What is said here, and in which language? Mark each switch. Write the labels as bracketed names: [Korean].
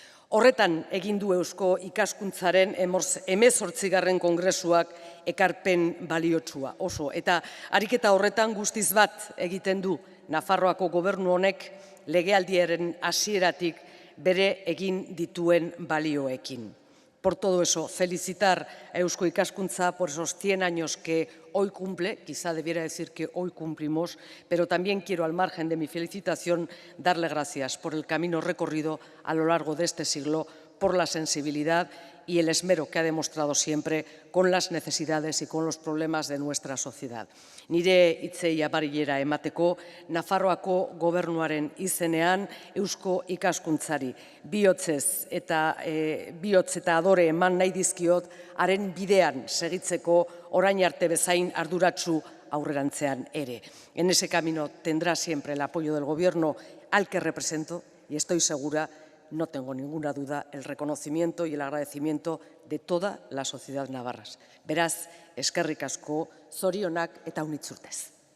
[Basque] Horretan egin du Eusko Ikaskuntzaren 18. Kongresuak ekarpen baliotsua oso. Eta ariketa horretan guztiz bat egiten du Nafarroako gobernu honek legealdiaren hasieratik bere egin dituen balioekin. [Spanish] Por todo eso, felicitar a Eusko Ikaskuntza por esos 100 años que hoy cumple, quizá debiera decir que hoy cumplimos, pero también quiero, al margen de mi felicitación, darle gracias por el camino recorrido a lo largo de este siglo, por la sensibilidad y el esmero que ha demostrado siempre con las necesidades y con los problemas de nuestra sociedad. [Basque] Nire hitzei abarilera emateko, Nafarroako gobernuaren izenean Eusko Ikaskuntzari bihotz eta adore eman nahi dizkiot, haren bidean segitzeko orain arte bezain arduratsu aurrerantzean ere. [Spanish] En ese camino tendrá siempre el apoyo del Gobierno al que represento y estoy segura, no tengo ninguna duda, el reconocimiento y el agradecimiento de toda la sociedad navarra. [Basque] Beraz, eskerrik asko, zorionak eta unitzurtez.